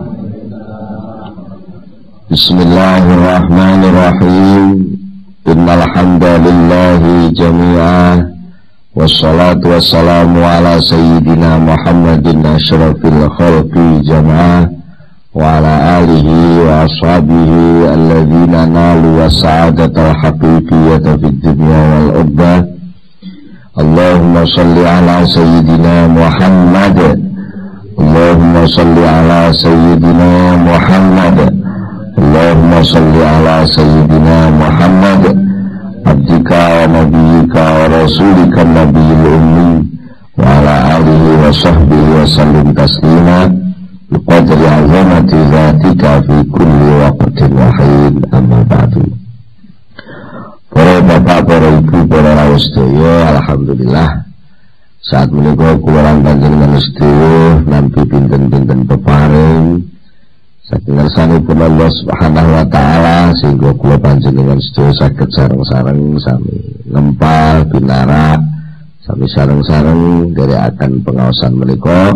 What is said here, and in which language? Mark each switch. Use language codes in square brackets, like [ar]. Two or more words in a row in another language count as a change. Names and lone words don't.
[ar] بسم الله الرحمن الرحيم. إن الحمد لله جميعا. والصلاة والسلام على سيدنا محمد أشرف الخلق جماعة وعلى آله وأصحابه الذين نالوا السعادة الحقيقية في الدنيا والأخرى. اللهم صل على سيدنا محمد. اللهم صل على سيدنا محمد. اللهم صل على سيدنا محمد عبدك ونبيك ورسولك النبي الأمي وعلى آله وصحبه وسلم تسليما بقدر عظمة ذاتك في كل وقت وحين أما بعد. [jv] Para bapak, para ibu, para rawuh sedaya, alhamdulillah saat menika kula panjenengan sedaya nampi pinten-pinten peparing saking ngersanipun Allah [ar] سبحانه وتعالى [jv] sehingga kula panjenengan sedaya saged sareng-sareng sami ngempal pinarak sami sareng-sareng nderekaken pengaosan menika.